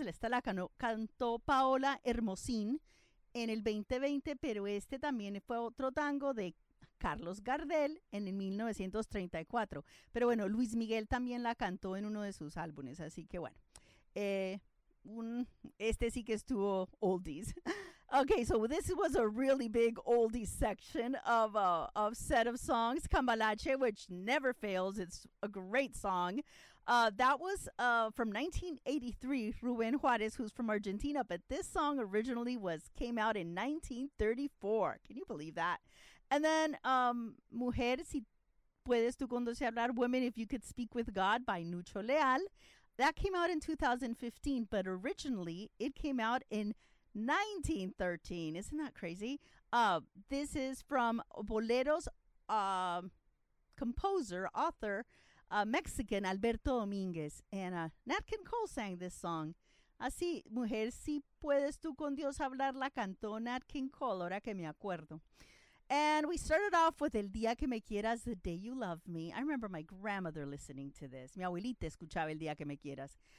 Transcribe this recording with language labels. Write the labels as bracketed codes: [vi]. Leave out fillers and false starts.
[es] Esta la cantó Paola Hermosín en el 2020, pero este también fue otro tango de Carlos Gardel en el 1934. Pero bueno, Luis Miguel también la cantó en uno de sus álbumes, así que bueno. Este sí que estuvo oldies. [en] Okay, so this was a really big oldies section of a set of songs. Cambalache, which never fails, it's a great song. That was from 1983, Rubén Juárez, who's from Argentina, but this song originally came out in 1934. Can you believe that? And then Mujer, si puedes tú con Dios hablar, Women, if you could speak with God by Nucho Leal. That came out in 2015, but originally it came out in 1913. Isn't that crazy? This is from Boleros, composer, author, Mexican Alberto Domínguez. And Nat King Cole sang this song. [es] Así, Mujer, si puedes tú con Dios hablar, la cantó Nat King Cole, ahora que me acuerdo. [en] And we started off with El Día Que Me Quieras, The Day You Love Me. I remember my grandmother listening to this. [es] Mi abuelita escuchaba El Día Que Me Quieras.